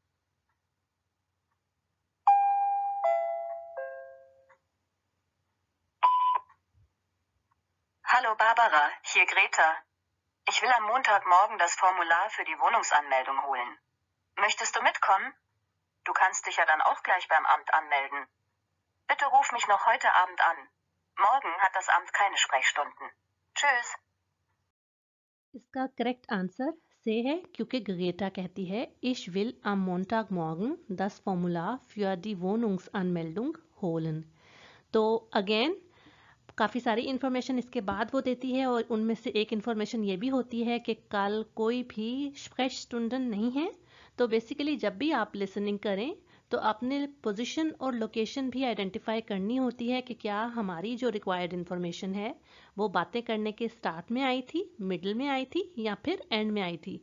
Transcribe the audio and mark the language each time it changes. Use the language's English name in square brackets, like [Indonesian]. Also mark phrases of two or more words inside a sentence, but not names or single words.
[German] Hallo Barbara, hier Greta. Ich will am Montagmorgen das Formular für die Wohnungsanmeldung holen. Möchtest du mitkommen? Du kannst dich ja dann auch gleich beim Amt anmelden. Bitte ruf mich noch heute Abend an. Morgen hat das Amt keine Sprechstunden. Tschüss. [Hindi] इसका करेक्ट आंसर से है, क्योंकि ग्रेटा कहती है [German] Ich will am Montagmorgen das Formular für die Wohnungsanmeldung holen। [Hindi] तो अगेन काफ़ी सारी इन्फॉर्मेशन इसके बाद वो देती है और उनमें से एक इन्फॉर्मेशन ये भी होती है कि कल कोई भी स्प्रेचस्टुंडन नहीं है। तो बेसिकली जब भी आप लिसनिंग करें तो अपने पोजीशन और लोकेशन भी आइडेंटिफाई करनी होती है कि क्या हमारी जो रिक्वायर्ड इन्फॉर्मेशन है वो बातें करने के स्टार्ट में आई थी, मिडिल में आई थी या फिर एंड में आई थी।